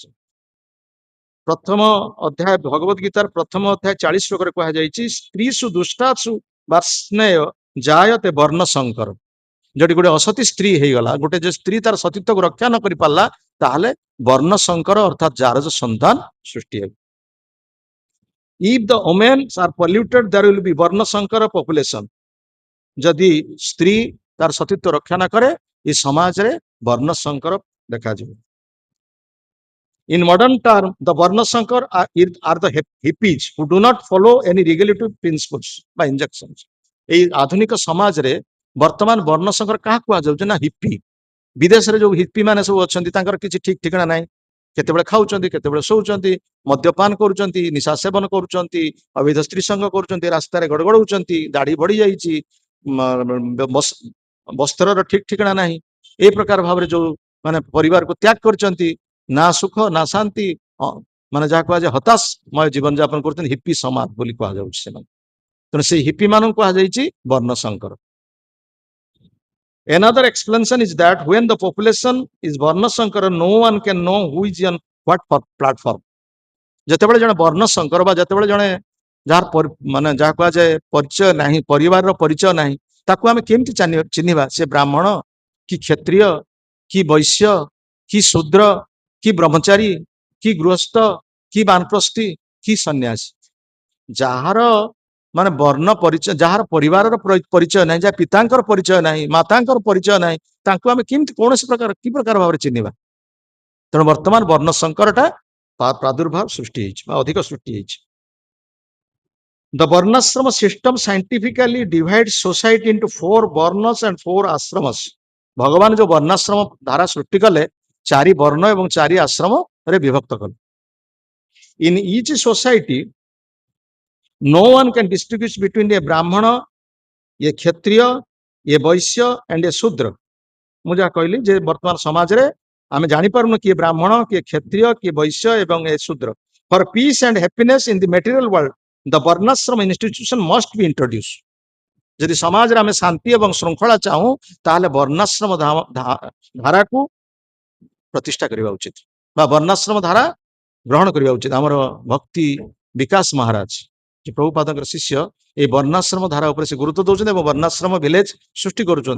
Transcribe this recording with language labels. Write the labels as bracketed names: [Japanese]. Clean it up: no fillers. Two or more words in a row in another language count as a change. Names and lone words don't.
[Odia] ପ୍ରଥମ ଅଧ୍ୟାୟ ଭଗବତ ଗୀତାର ପ୍ରଥମ ଅଧ୍ୟାୟ 40 ଶ୍ଲୋକରେ କୁହାଯାଇଛି [Sanskrit] ସ୍ତ୍ରୀଷୁ ଦୁଷ୍ଟାସୁ ବାର୍ଷ୍ଣେୟ ଜାୟତେ ବର୍ଣ୍ଣ ଶଙ୍କର। [Odia] ଯଦି ଗୋଟେ ଅସତୀ ସ୍ତ୍ରୀ ହେଇଗଲା, ଗୋଟେ ଯେ ସ୍ତ୍ରୀ ତାର ସତୀତ୍ୱକୁ ରକ୍ଷା ନ କରି ପାରିଲା ତାହେଲେ ବର୍ଣ୍ଣ ଶଙ୍କର ଅର୍ଥାତ ଜାରଜ ସନ୍ତାନ ସୃଷ୍ଟି ହେବ। [English] If the women are polluted, there will be [Odia] ବର୍ଣ୍ଣ ଶଙ୍କର [English] population. [Odia] ଯଦି ସ୍ତ୍ରୀ ତାର ସତୀତ୍ୱ ରକ୍ଷା ନ କରେ ଏ ସମାଜରେ ବର୍ଣ୍ଣ ଶଙ୍କର ଦେଖାଯିବ। [English] In modern term, the [Odia] ବର୍ଣ୍ଣ ଶଙ୍କର [English] are the hippies who do not follow any regulative principles by injunctions. [Odia] এই ଆଧୁନିକ ସମାଜରେ ବର୍ତ୍ତମାନ ବର୍ଣ୍ଣ ଶଙ୍କର କାହା କୁହାଯାଉଛି ନା ହିପି। ବିଦେଶରେ ଯୋଉ ହିପି ମାନେ ସବୁ ଅଛନ୍ତି ତାଙ୍କର କିଛି ଠିକ ଠିକଣା ନାହିଁ, କେତେବେଳେ ଖାଉଛନ୍ତି, କେତେବେଳେ ଶୋଉଛନ୍ତି, ମଦ୍ୟପାନ କରୁଛନ୍ତି, ନିଶା ସେବନ କରୁଛନ୍ତି, ଅବୈଧ ସ୍ତ୍ରୀ ସଙ୍ଗ କରୁଛନ୍ତି, ରାସ୍ତାରେ ଗଡଗଡଉଛନ୍ତି, ଦାଢି ବଢି ଯାଇଛି, ବସ୍ତ୍ରର ଠିକ ଠିକଣା ନାହିଁ, এই ପ୍ରକାର ଭାବରେ ଯୋଉ ମାନେ ପରିବାରକୁ ତ୍ୟାଗ କରିଛନ୍ତି, ନା ସୁଖ ନା ଶାନ୍ତି, ମାନେ ଯାହା କୁହାଯାଏ ହତାଶମୟ ଜୀବନ ଯାପନ କରୁଛନ୍ତି, ହିପି ସମାଜ ବୋଲି କୁହାଯାଉଛି ସେମାନେ। ତେଣୁ ସେଇ ହିପି ମାନଙ୍କୁ କୁହାଯାଇଛି ବର୍ଣ୍ଣ ଶଙ୍କର। [English] Another explanation is that when the population is [Odia] ବର୍ଣ୍ଣ ଶଙ୍କର, [English] no one can know who is on what platform. [Odia] ଯେତେବେଳେ ଜଣେ ବର୍ଣ୍ଣ ଶଙ୍କର ବା ଯେତେବେଳେ ଜଣେ ଯାହାର ମାନେ ଯାହା କୁହାଯାଏ ପରିଚୟ ନାହିଁ, ପରିବାରର ପରିଚୟ ନାହିଁ, ତାକୁ ଆମେ କେମିତି ଚିହ୍ନିବା ସେ ବ୍ରାହ୍ମଣ କି କ୍ଷତ୍ରିୟ କି ବୈଶ୍ୟ କି ଶୂଦ୍ର କି ବ୍ରହ୍ମଚାରୀ କି ଗୃହସ୍ଥ କି ବାନପ୍ରସ୍ଥୀ କି ସନ୍ନ୍ୟାସୀ? ଯାହାର ମାନେ ବର୍ଣ୍ଣ ପରିଚୟ, ଯାହାର ପରିବାରର ପରିଚୟ ନାହିଁ, ଯାହା ପିତାଙ୍କର ପରିଚୟ ନାହିଁ, ମାତାଙ୍କର ପରିଚୟ ନାହିଁ, ତାଙ୍କୁ ଆମେ କେମିତି କୌଣସି ପ୍ରକାର କି ପ୍ରକାର ଭାବରେ ଚିହ୍ନିବା? ତେଣୁ ବର୍ତ୍ତମାନ ବର୍ଣ୍ଣ ଶଙ୍କରଟା ପ୍ରାଦୁର୍ଭାବ ସୃଷ୍ଟି ହେଇଛି ବା ଅଧିକ ସୃଷ୍ଟି ହେଇଛି। [English] The Varnashrama system scientifically divides society into 4 varnas and 4 ashramas. [Odia] ଭଗବାନ ଯୋଉ ବର୍ଣ୍ଣାଶ୍ରମ ଧାରା ସୃଷ୍ଟି କଲେ 4 ବର୍ଣ୍ଣ ଏବଂ 4 ଆଶ୍ରମରେ ବିଭକ୍ତ କଲେ। [English] In each society, no one can distinguish between a brahmana, a କ୍ଷତ୍ରିୟ, a ବୈଶ୍ୟ and a ଶୂଦ୍ର। [Odia] ମୁଁ ଯାହା କହିଲି ଯେ ବର୍ତ୍ତମାନ ସମାଜରେ ଆମେ ଜାଣିପାରୁନୁ କିଏ ବ୍ରାହ୍ମଣ, କିଏ କ୍ଷତ୍ରିୟ, କିଏ ବୈଶ୍ୟ ଏବଂ ଏ ଶୂଦ୍ର। [English] For peace and happiness in the material world, the varnashrama institution must be introduced. [Odia] ଯଦି ସମାଜରେ ଆମେ ଶାନ୍ତି ଏବଂ ଶୃଙ୍ଖଳା ଚାହୁଁ ତାହେଲେ ବର୍ଣ୍ଣାଶ୍ରମ ଧାରାକୁ ପ୍ରତିଷ୍ଠା କରିବା ଉଚିତ ବା ବର୍ଣ୍ଣାଶ୍ରମ ଧାରା ଗ୍ରହଣ କରିବା ଉଚିତ। ଆମର ଭକ୍ତି ବିକାଶ ମହାରାଜ ଯେ ପ୍ରଭୁପାଦଙ୍କର ଶିଷ୍ୟ, এই ବର୍ଣ୍ଣାଶ୍ରମ ଧାରା ଉପରେ ସେ ଗୁରୁତ୍ୱ ଦଉଛନ୍ତି ଏବଂ ବର୍ଣ୍ଣାଶ୍ରମ ଭିଲେଜ ସୃଷ୍ଟି କରୁଛନ୍ତି।